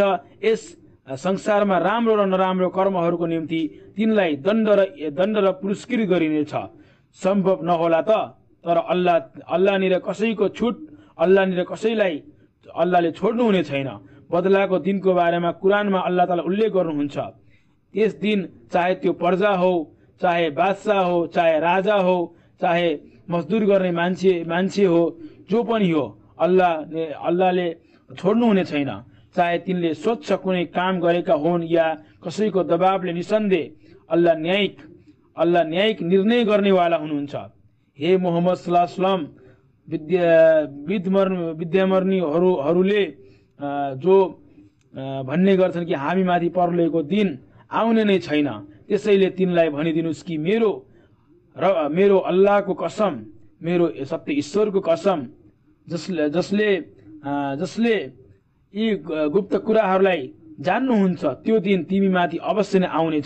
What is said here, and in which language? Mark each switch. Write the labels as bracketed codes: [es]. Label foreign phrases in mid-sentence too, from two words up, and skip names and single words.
[ne] यस संसारमा राम्रो र नराम्रो कर्महरूको निम्ति तिनलाई दण्ड र पुरस्कृत गरिनेछ। सम्भव नहोला त, तर अल्लाहनिर कसैको छुट अल्लाहले छोड्नु हुने छैन। बदलाको दिनको बारेमा कुरानमा अल्लाह ताला उल्लेख गर्नुहुन्छ। त्यस दिन चाहे त्यो प्रजा हो, चाहे बादशाह हो, चाहे राजा हो, चाहे मजदुर गर्ने मान्छे हो, जो पनि हो, अल्लाहले छोड्नु हुने छैन। चाहे तिनले स्वच्छ कुनै काम गरेका हुन् या कसैको दबावले। निसन्देह अल्लाह न्यायिक निर्णय गर्नेवाला हुनुहुन्छ। [ar] हे मोहम्मद صلى الله عليه وسلم, [ne] विद्यामर्मीहरूले जो भन्ने गर्छन् कि हामी माथि परलोकको दिन आउने नै छैन, त्यसैले तिनलाई भनिदिनुस् कि मेरो अल्लाहको कसम, मेरो सत्य ईश्वरको कसम, जसले यी गुप्त कुराहरूलाई जान्नुहुन्छ, त्यो दिन तिमी माथि अवश्य नै आउनेछ।